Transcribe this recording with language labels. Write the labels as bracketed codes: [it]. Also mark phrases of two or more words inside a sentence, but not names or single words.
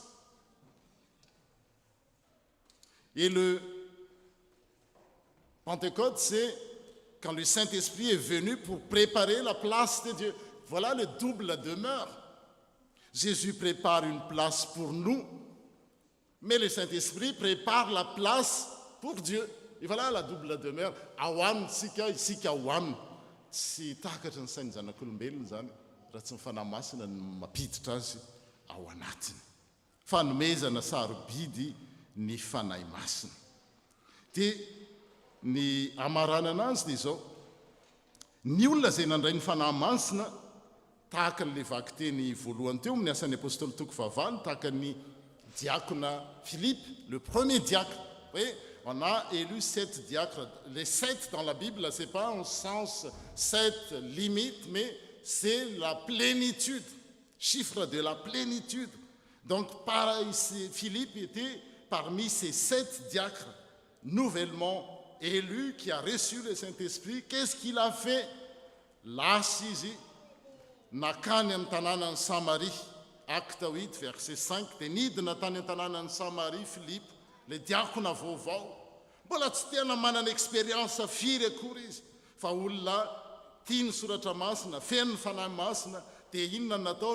[fr] Et le Pentecôte, c'est quand le Saint-Esprit est venu pour préparer la place de Dieu. Voilà le double demeure. Jésus prépare une place pour nous, mais le Saint-Esprit prépare la place pour Dieu. Et voilà la double demeure. [mg] Awan tsika isika awan. Tsy takatra ny sainy zanak'olombelona zany raha tsy mifanahy masina ny mampiditra azy ao anatiny. Fanomezana sarobidy ny fanahy masina. Dia ny amarana anazy dia izao, ny olona izay nandray ny fanahy masina tahaka n'le vaky teny voalohany teo amin'ny asan'ny apôstôly toko vavalo, tahaka ny diacre Philippe, [fr] le premier diacre. Vous voyez, on a élu 7 diacres. Les 7 dans la Bible, ce n'est pas en sens 7 limites, mais c'est la plénitude, chiffre de la plénitude. Donc, Philippe était parmi ces 7 diacres nouvellement élus qui a reçu le Saint-Esprit. Qu'est-ce qu'il a fait? [mg] L'assisi, nakany amin'ny tanàna ny Samarie, acte 8, verset 5, dia nidina tany an-tanàna ny Samarie, Philippe, le diakona vaovao. Mbola tsy tena manana expérience firy akory izy, fa olona tia ny soratra masina, feno ny fanahy masina, dia inona nataony?